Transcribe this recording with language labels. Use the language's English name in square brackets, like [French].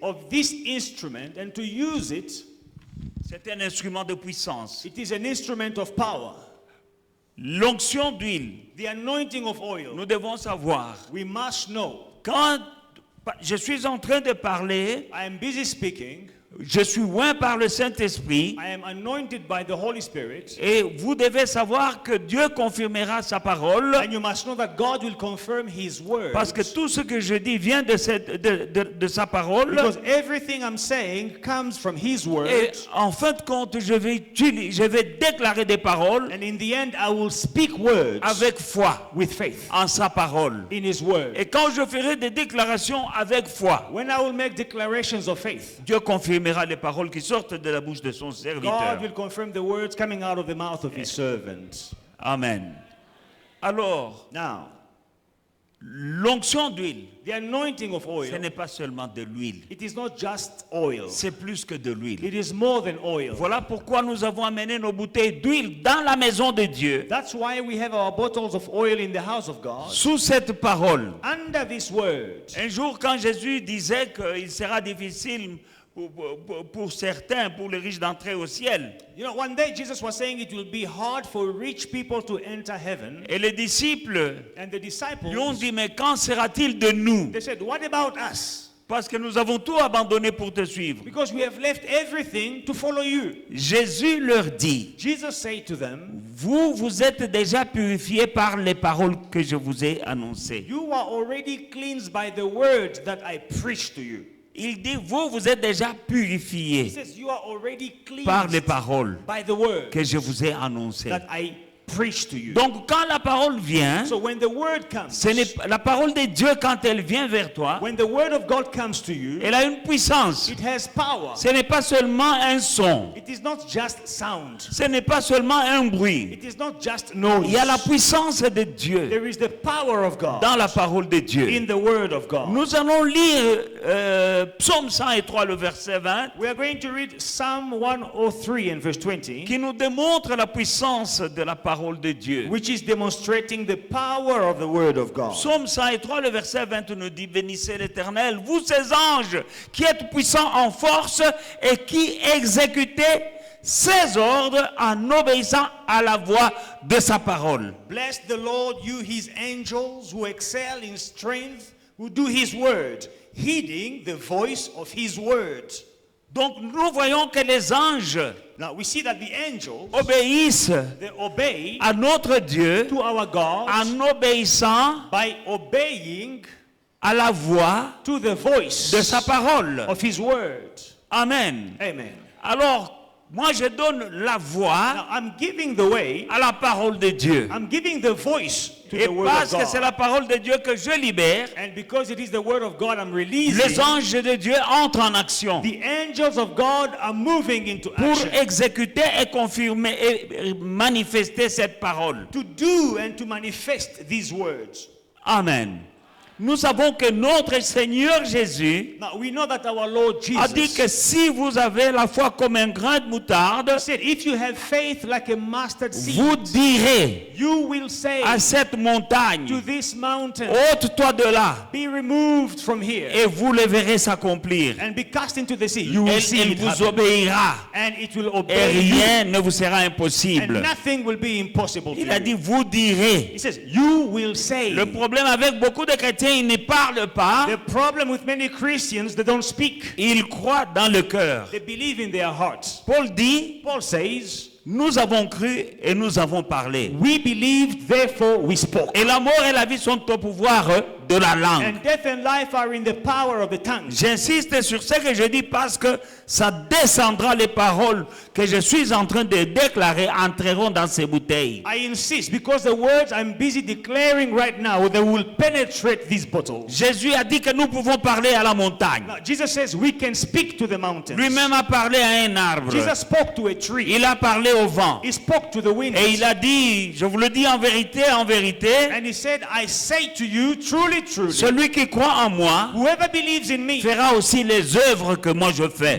[English] of this instrument and to use it. [French] C'est un instrument de puissance. [English] It is an instrument of power. [French] L'onction d'huile, [English] The anointing of oil. [French] nous devons savoir. [English] We must know. [French] Quand je suis en train de parler, [English] I am busy speaking. [French] je suis oint par le Saint-Esprit. [English] I am anointed by the Holy Spirit. [French] Et vous devez savoir que Dieu confirmera sa parole, [English] And you must know that God will confirm His word. [French] parce que tout ce que je dis vient de sa parole. [English] Because everything I'm saying comes from His word. [French] Et en fin de compte, je vais déclarer des paroles [English] And in the end, I will speak words [French] avec foi [English] with faith [French] en sa parole. [English] in His word. [French] Et quand je ferai des déclarations avec foi, [English] When I will make declarations of faith, [French] Dieu confirmera les paroles qui sortent de la bouche de son [English] God [French] serviteur. [English] will confirm the words coming out of the mouth of His servant. [French] Amen. Alors, [English] Now, [French] l'onction d'huile, [English] the anointing of [French] ce [English] oil, [French] n'est pas seulement de l'huile, [English] it is not just oil. [French] c'est plus que de l'huile. [English] It is more than oil. [French] Voilà pourquoi nous avons amené nos bouteilles d'huile dans la maison de Dieu, [English] That's why we have our bottles of oil in the house of God. [French] sous cette parole. [English] Under this word. [French] Un jour, quand Jésus disait qu'il sera difficile pour certains, pour les riches d'entrer au ciel, [English] You know, one day Jesus was saying it will be hard for rich people to enter heaven. [French] et les disciples [English] And the disciples, [French] lui ont dit, mais quand sera-t-il de nous? [English] they said, what about us? [French] Parce que nous avons tout abandonné pour te suivre. [English] Because we have left everything to follow you. [French] Jésus leur dit, [English] Jesus said to them, [French] vous êtes déjà purifiés par les paroles que je vous ai annoncées. [English] you are already cleansed by the word that I preached to you. [French] Il dit, vous êtes déjà [English] He [French] purifiés [English] says, you are already [French] par les [English] cleansed [French] paroles [English] by the word [French] que je vous ai annoncées. [English] that I preached to you. [French] Donc quand la parole vient, [English] So when the word comes, [French] ce n'est pas la parole de Dieu, quand elle vient vers toi, [English] when the word of God comes to you, [French] elle a une puissance. [English] it has power. [French] Ce n'est pas seulement un son, [English] It is not just sound. [French] ce n'est pas seulement un bruit. [English] It is not just noise. [French] Il y a la puissance de Dieu [English] There is the power of God [French] dans la parole de Dieu. [English] in the word of God. [French] Nous allons lire Psaume 103, le verset 20, [English] We are going to read Psalm 103 and verse 20, [French] qui nous démontre la puissance de la parole de Dieu. [English] which is demonstrating the power of the word of God. [French] Psaume 103, le verset 20 nous dit, bénissez l'Éternel, vous ces anges qui êtes puissants en force et qui exécutez ses ordres en obéissant à la voix de sa parole. [English] Bless the Lord, you his angels who excel in strength, who do his word, heeding the voice of his word. [French] Donc nous voyons que les anges [English] Now we see that the angels, [French] obéissent [English] they obey [French] à notre Dieu [English] to our God [French] en obéissant [English] by obeying [French] à la voix [English] to the voice [French] de sa parole. [English] of his word. Amen. Amen. [French] Alors, moi je donne la voix [English] Now I'm giving the way, [French] à la parole de Dieu. [English] I'm giving the voice to [French] Et [English] the word [French] parce [English] of [French] que c'est [English] God. [French] la parole de Dieu que je libère, [English] And because it is the word of God I'm [French] les [English] releasing, [French] anges de Dieu entrent en action [English] the angels of God are moving into [French] pour [English] action [French] exécuter et confirmer et manifester cette parole. [English] to do and to manifest these words. Amen. [French] Nous savons que notre Seigneur Jésus [English] Now we know that our Lord [French] a dit [English] Jesus [French] que si vous avez la foi comme un grain de moutarde, [English] said, if you have faith like a mustard seed, [French] vous direz [English] you will say [French] à cette [English] to [French] montagne, [English] this mountain, [French] ôte-toi de là, [English] be removed from here [French] et vous le verrez s'accomplir. [English] and be cast into the sea. You will see [French] Elle [English] it [French] vous [English] happen. [French] obéira, [English] And it will [French] et [English] obey you. [French] rien ne vous sera [English] And [French] impossible. [English] nothing will be impossible to [French] Il a [English] you. [French] dit, vous direz. [English] He says, you will say. [French] Le problème avec beaucoup de chrétiens, ils ne parlent pas, [English] The problem with many Christians, they don't speak. [French] ils croient dans le cœur. [English] They believe in their hearts. [French] Paul dit, [English] Paul says, [French] nous avons cru et nous avons parlé. [English] we believed, therefore we spoke. [French] Et la mort et la vie sont au pouvoir de la langue. [English] And death and life are in the power of the tongue. [French] J'insiste sur ce que je dis parce que ça descendra, les paroles que je suis en train de déclarer entreront dans ces bouteilles. [English] I insist because the words I'm busy declaring right now, they will penetrate these bottles. [French] Jésus a dit que nous pouvons parler à la montagne. [English] Now, Jesus says we can speak to the mountains. [French] Lui-même a parlé à un arbre. [English] Jesus spoke to a tree. [French] Il a parlé au vent. [English] He spoke to the wind. [French] Et il a dit, je vous le dis en vérité, [English] And he said, I say to you, truly, truly, [French] celui qui croit en moi [English] whoever believes in me [French] fera aussi les œuvres que moi je fais.